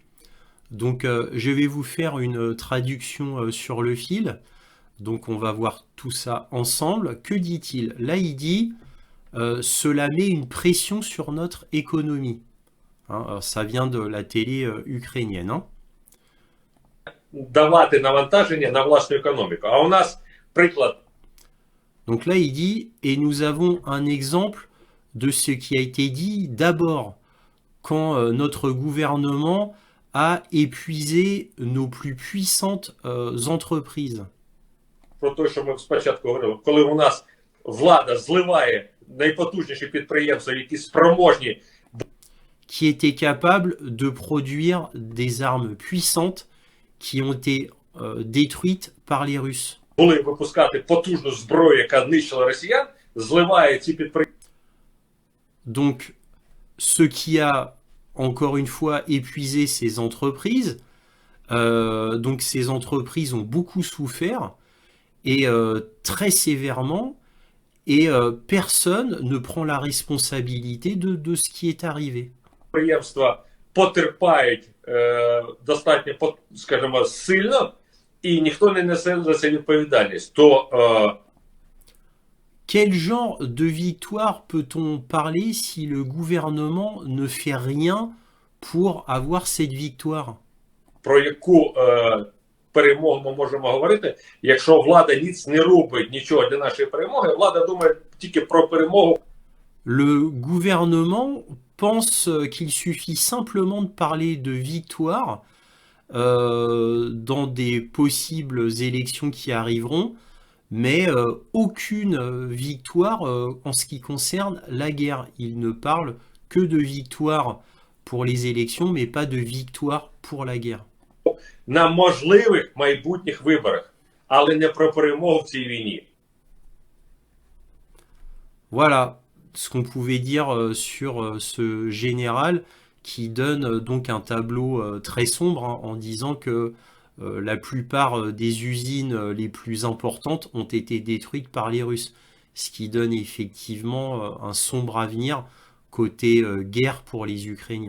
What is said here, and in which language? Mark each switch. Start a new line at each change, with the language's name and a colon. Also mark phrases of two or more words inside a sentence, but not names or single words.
French: Donc je vais vous faire une traduction sur le fil. Donc on va voir tout ça ensemble. Que dit-il? Là, il dit cela met une pression sur notre économie. Hein, alors, ça vient de la télé ukrainienne. Hein.
Ukrainian: Давати навантаження на власну економіку. А у нас приклад.
French: Donc là, il dit, et nous avons un exemple de ce qui a été dit d'abord quand notre gouvernement a épuisé nos plus puissantes entreprises.
Ukrainian: Про те, що ми спочатку говорили, коли у нас влада зливає найпотужніші підприємства, які спроможні
French: qui étaient capables de produire des armes puissantes qui ont été détruites par les Russes.
Ukrainian: були випускати потужну зброю, яка нищила росіян, зливає ці підприємства.
French: Donc, ce qui a encore une fois épuisé ces entreprises, donc ces entreprises ont beaucoup souffert et très sévèrement, et personne ne prend la responsabilité de ce qui est arrivé.
Ukrainian: Підприємства потерпають достатньо, скажімо, сильно, і ніхто не несе за це відповідальність. То
French: quel genre de victoire peut-on parler si le gouvernement ne fait rien pour avoir cette victoire?
Ukrainian: Про яку перемогу ми можемо говорити, якщо влада ніц не робить нічого для нашої перемоги, влада думає тільки про перемогу.
French: Le gouvernement pense qu'il suffit simplement de parler de victoire dans des possibles élections qui arriveront, mais aucune victoire en ce qui concerne la guerre. Il ne parle que de victoire pour les élections, mais pas de victoire pour la guerre.
Ukrainian: На можливих майбутніх виборах, але не про перемогу в цій війні.
French: Voilà ce qu'on pouvait dire sur ce général qui donne donc un tableau très sombre hein, en disant que la plupart des usines les plus importantes ont été détruites par les Russes, ce qui donne effectivement un sombre avenir côté guerre pour les Ukrainiens.